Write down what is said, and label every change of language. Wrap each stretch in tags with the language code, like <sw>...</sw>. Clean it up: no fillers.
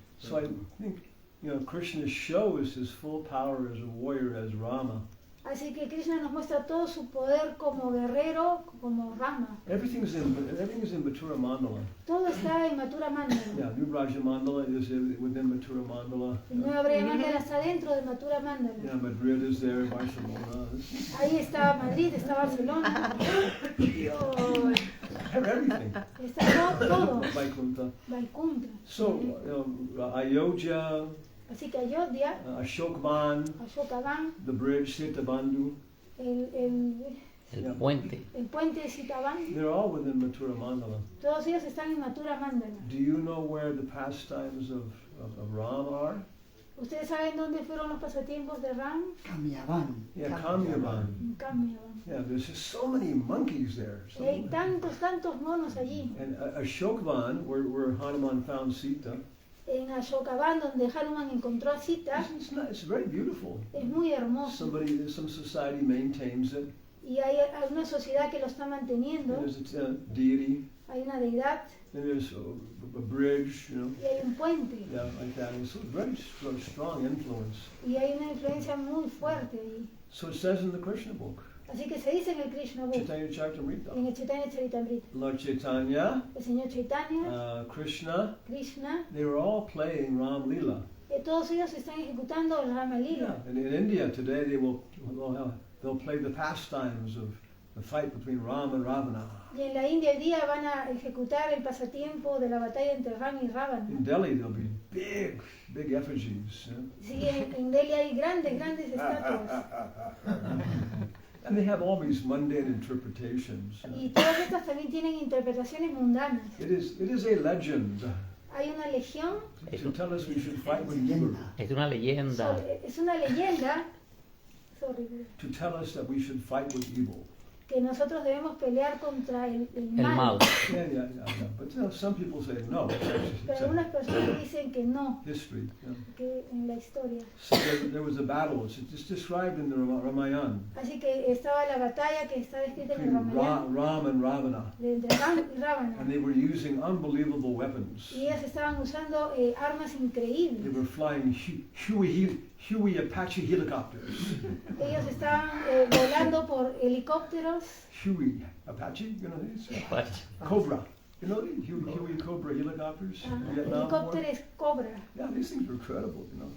<en>So I think, Krishna shows his full power as a warrior as Rama.</en> <es>Así que Krishna nos muestra todo su poder como guerrero, como Rama.</es> <en>Everything is in Mathura Mandala.</en> <es>Todo está en Mathura Mandala.</es> <en>Yeah, New Vrajamandala is within Mathura Mandala.</en> <es>Nueva Vrajamandala está dentro de Mathura Mandala.</es> <en>Yeah, Madrid is there, Barcelona.</en> <es>Ahí está Madrid, está Barcelona.</es> <en>Everything.</en> <es>Está todo.</es> <en>Vaikunta.</en> <es>Vaikunta.</es> <en>So, Ayodhya.</en> <es>Así que Ayodhya,</es> <en>Ashokvan, the bridge, Sitabandhu,</en> <es>el puente. El puente de Sitabandhu.</es> <en>They're all within Mathura Mandala.</en> <es>Todos ellos están en Mathura Mandala.</es> <en>Do you know where the pastimes of Ram are?</en> <es>¿Ustedes saben dónde fueron los pasatiempos de Ram?</es> <en>Kamyavan. Yeah, Kamyavan. Kamyavan. Yeah, there's just so many monkeys there.</en> <es>Y hay tantos monos allí.</es> <en>And Ashokvan, where Hanuman found Sita.</en> <es>En Ashokavan, donde Hanuman encontró a Sita,</es> <en>it's very beautiful.</en> <es>Es muy hermoso.</es> <en>Some society maintains it.</en> <es>Y hay una sociedad que lo está manteniendo.</es> <en>There's a deity.</en> <es>Hay una deidad.</es> <en>And there's a bridge,</en> <es>Y hay un puente.</es> <en>Yeah, like that. It's a very strong influence.</en> <es>Y hay una influencia muy fuerte allí.</es> <en>So it says in the Krishna book.</en> <es>Así que se dice en el Krishna book.</es> <en>Chaitanya Charitamrita.</en> <es>En el Chaitanya Charitamrita.</es> <en>Lord Chaitanya.</en> <es>El Señor Chaitanya.</es> <en>Krishna.</en> <es>Krishna.</es> <en>They were all playing Ram Lila.</en> <es>Todos ellos están ejecutando el Rama Lila.</es> <en>Yeah. And in India today they'll play the pastimes of the fight between Ram and Ravana.</en> <es>Y en la India hoy día van a ejecutar el pasatiempo de la batalla entre Ram y Ravana.</es> <en>In Delhi there'll be big effigies.</en> <es>Sí, en Delhi hay grandes estatuas.</es> <en>And they have all these mundane interpretations.</en> <es>Y todas estas también tienen interpretaciones mundanas.</es> <en>It is a legend.</en> <es>Hay una legión.</es> <en>To tell us we should fight with evil.</en> <es>Es una leyenda. Es una leyenda.</es> <en>To tell us that we should fight with evil.</en> <es>Que nosotros debemos pelear contra el mal.</es> <en>Yeah. But some people say no.</en> <es>Pero algunas personas dicen que no.</es> <en>History.</en> <es>Que en la historia.</es> <en>So there was a battle. It's described in the Ramayana.</en> <es>Así que estaba la batalla que está descrita en el Ramayana.</es> <en>Ram and Ravana.</en> <es>Entre Ram y Ravana.</es> <en>And they were using unbelievable weapons.</en> <es>Y ellos estaban usando armas increíbles.</es> <en>They were flying Huey Apache helicopters.</en> <es>Ellos estaban volando por helicópteros.</es> <en>Huey Apache, you know these? Cobra. You know these Huey Cobra helicopters?</en> <es>Helicópteros Cobra.</es> <en>Yeah, these things were incredible, you know.</en>